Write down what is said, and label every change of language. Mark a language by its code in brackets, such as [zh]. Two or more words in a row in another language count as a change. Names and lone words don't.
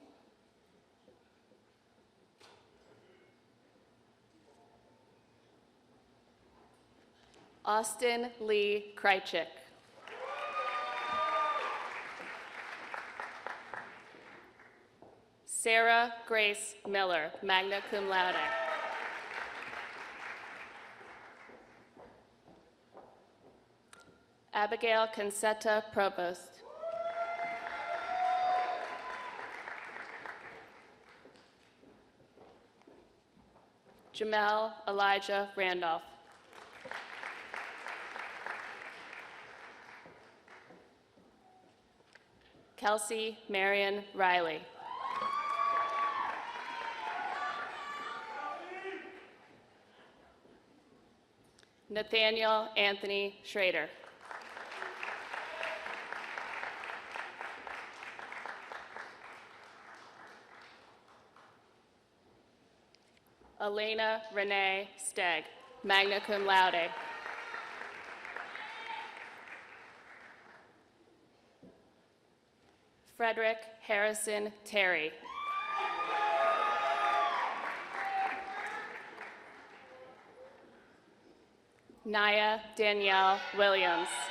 [en] Austin Lee Krychik. Sarah Grace Miller, [la] magna cum laude. [en] Abigail Concetta Provost. Jamel Elijah Randolph. Kelsey Marion Riley. Nathaniel Anthony Schrader. Elena Renee Stegg, [la] magna cum laude. [en] Frederick Harrison Terry. Naya Danielle Williams.